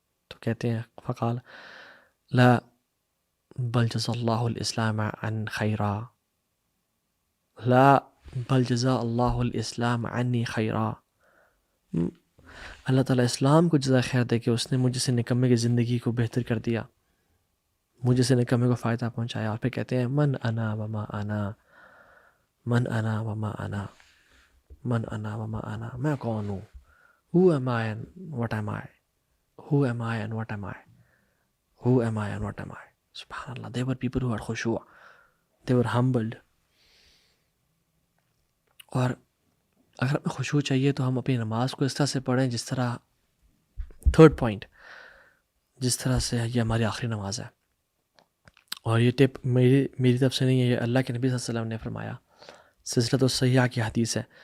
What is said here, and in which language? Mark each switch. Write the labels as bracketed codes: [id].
[ur] تو کہتے ہیں [ar] فقال لا بل جزا اللہ الاسلام عن خیرا، لا بل جزا اللہ الاسلام عنی خیرا، [ur] اللہ تعالیٰ اسلام کو جزا خیر دے کہ اس نے مجھ سے نکمے کی زندگی کو بہتر کر دیا، مجھے سے نکمے کو فائدہ پہنچایا. اور پھر کہتے ہیں [ar] من انا وما انا، من انا وما انا، من انا وما انا، [ur] میں کون ہوں، [en] who am I and what am I، who am I and what am I، who am I and what am I. [ar] سبحان اللہ. [en] They were people who had خشوع، they were humbled. [ur] اور اگر ہمیں خشوع چاہیے تو ہم اپنی نماز کو اس طرح سے پڑھیں جس طرح، تھرڈ پوائنٹ، جس طرح سے یہ ہماری آخری نماز ہے. اور یہ ٹپ میری طرف سے نہیں ہے، یہ اللہ کے نبی صلی اللہ علیہ وسلم نے فرمایا، سلسلۃ الصحیحہ کی حدیث ہے.